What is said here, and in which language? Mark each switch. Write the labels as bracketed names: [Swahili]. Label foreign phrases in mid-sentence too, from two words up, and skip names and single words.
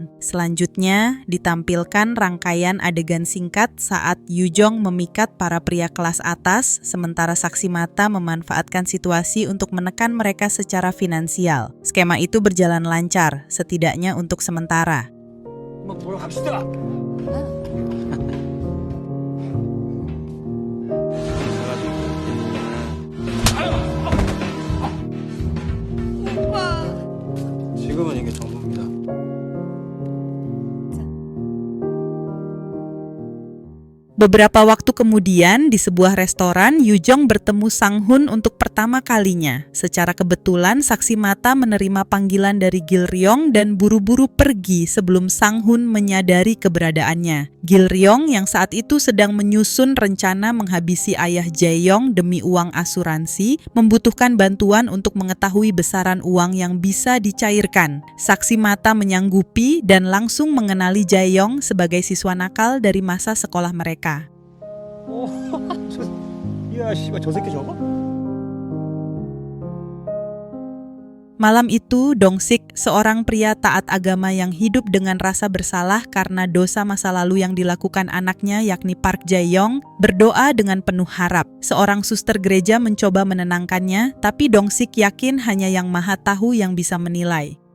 [Indonesian] Selanjutnya, ditampilkan rangkaian adegan singkat saat Yu Jong memikat para pria kelas atas, sementara saksi mata memanfaatkan situasi untuk menekan mereka secara finansial. Skema itu berjalan lancar, setidaknya untuk sementara. [Korean] 한번 보러 갑시다. 지금은 이게 전부입니다. [Indonesian] Beberapa waktu kemudian, di sebuah restoran, Yu Jong bertemu Sang Hun untuk pertama kalinya. Secara kebetulan, saksi mata menerima panggilan dari Gil Ryong dan buru-buru pergi sebelum Sang Hun menyadari keberadaannya. Gil Ryong yang saat itu sedang menyusun rencana menghabisi ayah Jae-yong demi uang asuransi, membutuhkan bantuan untuk mengetahui besaran uang yang bisa dicairkan. Saksi mata menyanggupi dan langsung mengenali Jae-yong sebagai siswa nakal dari masa sekolah mereka. [Korean] 야, 씨발 저 새끼 저거? [Indonesian] Malam itu, Dong-sik, seorang pria taat agama yang hidup dengan rasa bersalah karena dosa masa lalu yang dilakukan anaknya yakni Park Jae-yong, berdoa dengan penuh harap. Seorang suster gereja mencoba menenangkannya, tapi Dong-sik yakin hanya Yang Maha Tahu yang bisa menilai.